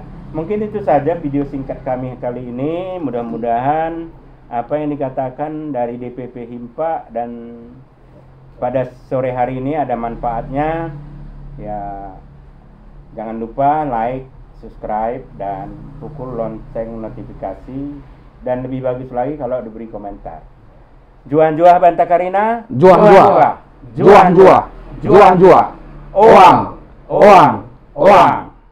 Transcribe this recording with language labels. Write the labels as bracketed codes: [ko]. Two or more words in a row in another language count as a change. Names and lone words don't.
[id] Mungkin itu saja video singkat kami kali ini. Mudah-mudahan apa yang dikatakan dari DPP Himpa dan pada sore hari ini ada manfaatnya. Ya, jangan lupa like, subscribe, dan pukul lonceng notifikasi. Dan lebih bagus lagi kalau diberi komentar. [btx] Juan-juah Banta Karina, Juang-juah, juang-juah, juang-juah, oang, oang, oang.